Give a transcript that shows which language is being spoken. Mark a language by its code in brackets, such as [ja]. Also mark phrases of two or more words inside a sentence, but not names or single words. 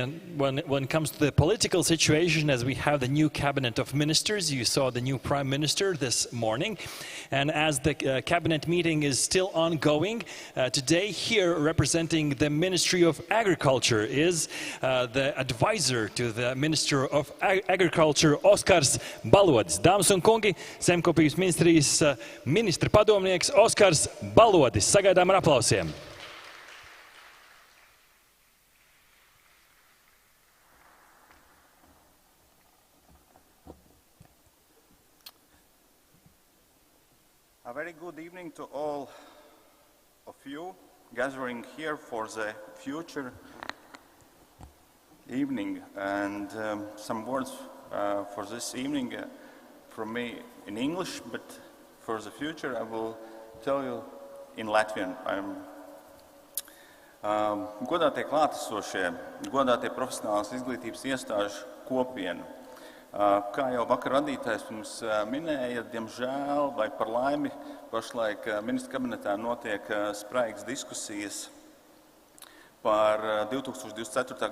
[en] And when it comes to the political situation, as we have the new cabinet of ministers, you saw the new prime minister this morning. And as the cabinet meeting is still ongoing, today here representing the Ministry of Agriculture is the advisor to the Minister of Agriculture, Oskars Balodis. [lv] Dāmas un kungi, Zemkopības ministrijas ministra padomnieks Oskars Balodis. Sagaidām ar aplausiem. [en] A very good evening to all of you gathering here for the future evening, and some words for this evening from me in English, but for the future I will tell you in Latvian. [lv] Godātie klātesošie, godātie profesionālās izglītības iestāžu kopienu. Kā jau vakar vadītājs mums minēja, diemžēl vai par laimi pašlaik ministru kabinetā notiek spraigas diskusijas par 2024.